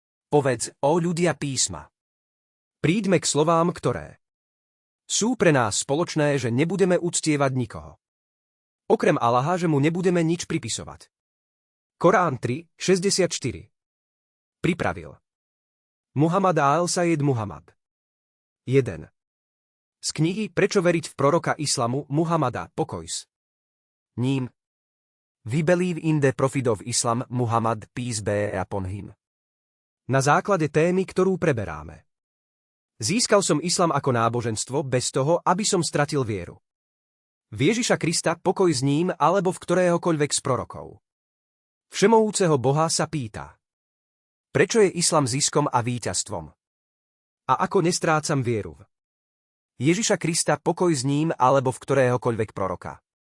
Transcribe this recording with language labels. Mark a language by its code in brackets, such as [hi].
[sk] Povedz, ó ľudia písma. Príďme k slovám, ktoré sú pre nás spoločné, že nebudeme uctievať nikoho okrem Allaha, že mu nebudeme nič pripisovať. Korán 3:64. Pripravil Muhammad al-Sayyid Muhammad. 1. Z knihy Prečo veriť v proroka islamu Muhammada, pokoj s ním. [en] We believe in the prophet of Islam Muhammad, peace be upon him. [sk] Na základe témy, ktorú preberáme. Získal som islám ako náboženstvo bez toho, aby som stratil vieru v Ježiša Krista, pokoj s ním alebo v ktoréhokoľvek z prorokov všemohúceho Boha sa pýta. Prečo je islám ziskom a víťazstvom? A ako nestrácam vieru v Ježiša Krista, pokoj s ním alebo v ktoréhokoľvek proroka?